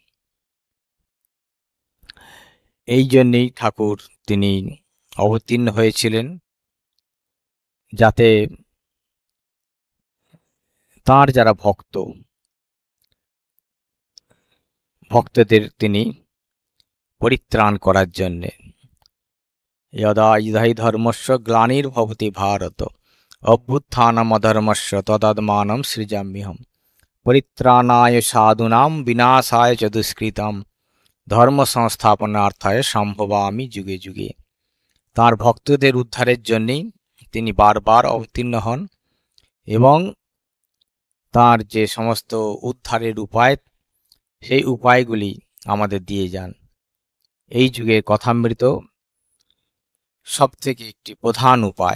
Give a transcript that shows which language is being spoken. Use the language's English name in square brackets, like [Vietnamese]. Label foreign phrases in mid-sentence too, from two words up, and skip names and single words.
[Bangla] এই জন্যেই ঠাকুর তিনি অবতীর্ণ হয়েছিলেন, যাতে তাঁর যারা ভক্তদের তিনি পরিত্রাণ করার জন্যে। [Sanskrit] यदा हि धर्मस्य ग्लानिर्भवति भारत अभ्युत्थानमधर्मस्य तदात्मानं सृजाम्यहम् परित्राणाय साधूनां विनाशाय च दुष्कृतां ধর্ম সংস্থাপনার্থায় সম্ভবামি যুগে যুগে। [Bangla] তাঁর ভক্তদের উদ্ধারের জন্যেই তিনি বারবার অবতীর্ণ হন এবং তাঁর যে সমস্ত উদ্ধারের উপায়, সেই উপায়গুলি আমাদের দিয়ে যান। এই যুগে কথামৃত সবথেকে একটি প্রধান উপায়।